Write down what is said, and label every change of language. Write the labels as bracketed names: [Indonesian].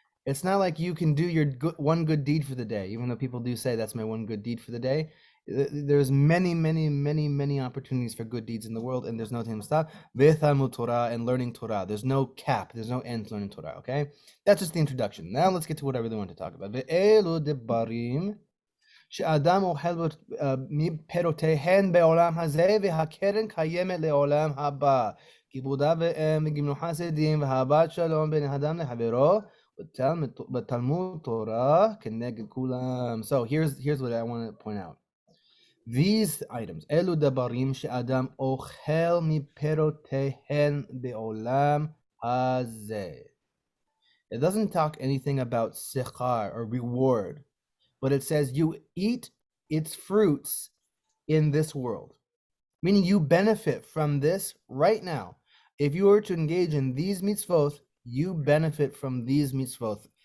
[English] It's not like you can do your one good deed for the day, even though people do say that's my one good deed for the day. There's many opportunities for good deeds in the world, and there's no time to stop. [Hebrew] V'talmud Torah, [English] and learning Torah. There's no cap. There's no end to learning Torah. Okay, that's just the introduction. Now let's get to what I really want to talk about. [Hebrew] Ve'elu debarim she'adam ochel מפירותיהן בעולם הזה והקרן קיימת לעולם הבא. כיבודה וגמלו חסדים ואהבת שלום בין האדם לחברו בתלמוד תורה כנגד כולם. [English] So here's what I want to point out. These items, [Hebrew] אלו דברים שאדם אוכל מפירותיהן בעולם הזה. [English] It doesn't talk anything about sechar or reward, but it says you eat its fruits in this world, meaning you benefit from this right now. If you were to engage in these mitzvot, you benefit from these mitzvot.